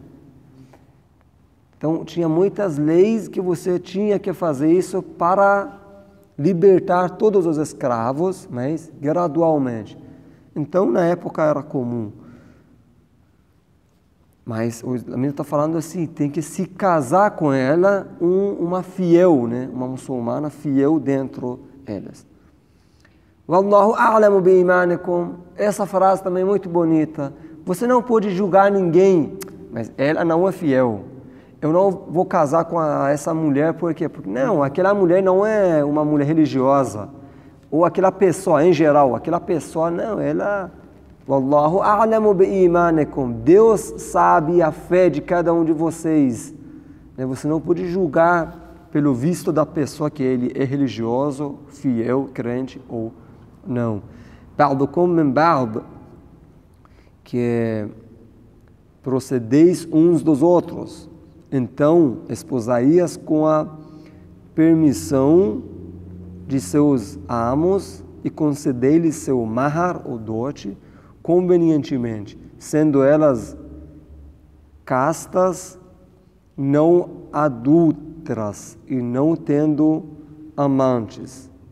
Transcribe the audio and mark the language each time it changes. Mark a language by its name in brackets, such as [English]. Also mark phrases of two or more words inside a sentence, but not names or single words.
[Portuguese] Então, tinha muitas leis que você tinha que fazer isso para libertar todos os escravos, mas gradualmente. Então, na época era comum. Mas o islamismo está falando assim, tem que se casar com ela uma fiel, né? Uma muçulmana fiel dentro delas. [Arabic] والله أعلم بإيمانكم. [Portuguese] Essa frase também é muito bonita. Você não pode julgar ninguém, mas ela não é fiel. Eu não vou casar com essa mulher por quê? Porque não, aquela mulher não é uma mulher religiosa. Ou aquela pessoa em geral, aquela pessoa não, ela... [Arabic] والله أعلم بإيمانكم. [Portuguese] Deus sabe a fé de cada um de vocês. Você não pode julgar pelo visto da pessoa que ele é religioso, fiel, crente ou não. [Arabic] بعضكم من بعض, [Portuguese] que procedeis uns dos outros. Então, esposai-as com a permissão de seus amos e concedei-lhes seu mahar ou dote convenientemente, sendo elas castas, não adúlteras e não tendo amantes.